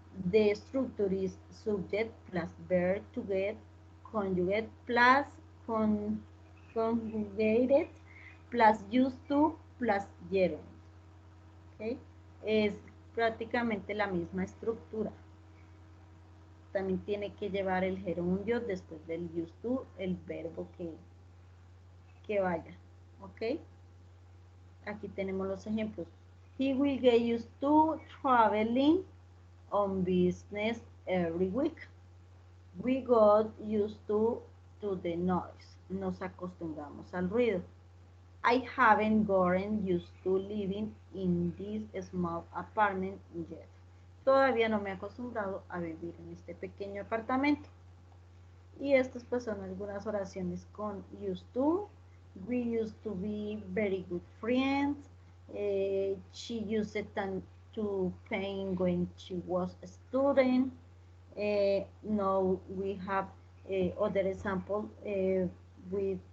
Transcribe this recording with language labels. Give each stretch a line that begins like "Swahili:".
English: The structure is subject plus verb to get, conjugate plus conjugated plus used to plus gerund. ¿Okay?
Spanish: Es prácticamente la misma estructura. También tiene que llevar el gerundio después del used to, el verbo que vaya. ¿Ok? Aquí tenemos los ejemplos.
English: He will get used to traveling on business every week. We got used to the noise.
Spanish: Nos acostumbramos al ruido.
English: I haven't gotten used to living in this small apartment yet.
Spanish: Todavía no me he acostumbrado a vivir en este pequeño apartamento. Y estas pues son algunas oraciones con used to.
English: We used to be very good friends. She used to paint when she was a student. Now we have other example with